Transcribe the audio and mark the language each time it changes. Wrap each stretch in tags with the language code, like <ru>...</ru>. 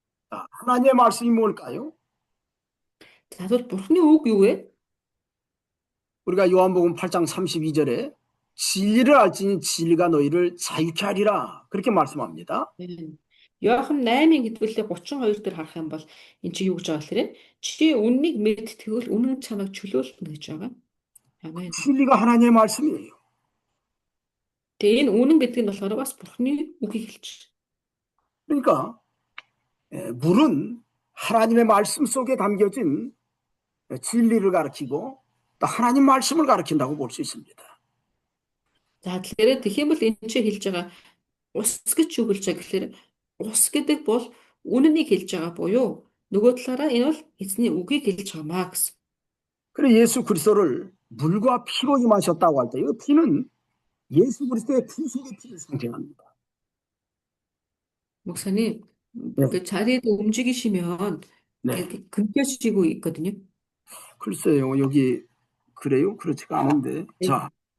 <ko>하나님의 말씀이 뭘까요?</ko> <mn>За тэгвэл Бурхны үг юу вэ?</mn> <ko>우리가 요한복음 8장 32절에 진리를 알지니 진리가 너희를 자유케 하리라 그렇게 말씀합니다.</ko> <mn>Иохан 8-ын хэдвүлээ 32 дээр харах юм бол эн чи юу гэж байгаа гэхээр чи үннийг мэдтгэвэл үнэн чамайг чөлөөлнө гэж байгаа. Амен.</mn> <ko>진리가 하나님의 말씀이에요.</ko> <mn>Тэгээ энэ үнэн гэдэг нь болохоор бас Бурхны үгийг хэлж.</mn> <ko>그러니까 물은 하나님의 말씀 속에 담겨진 진리를 가르치고 또 하나님 말씀을 가르친다고 볼 수 있습니다.</ko> <mn>За тэгэхээр тэгэх юм бол энэ чи хэлж байгаа ус гэж юу хэлж байгаа гэхээр ус гэдэг бол үнэнийг хэлж байгаа буюу нөгөө талаараа энэ бол эзний үгийг хэлж байгаамаа гэсэн.</mn> <ko>그래서 예수 그리스도를 물과 피로 임하셨다고 할 때 이 피는 예수 그리스도의 구속의 피를 상징합니다. 목사님, 그 자리에도 움직이시면 이렇게 금겨지고 있거든요. 글쎄요, 여기 그래요? 그렇지가 않은데. 자,</ko>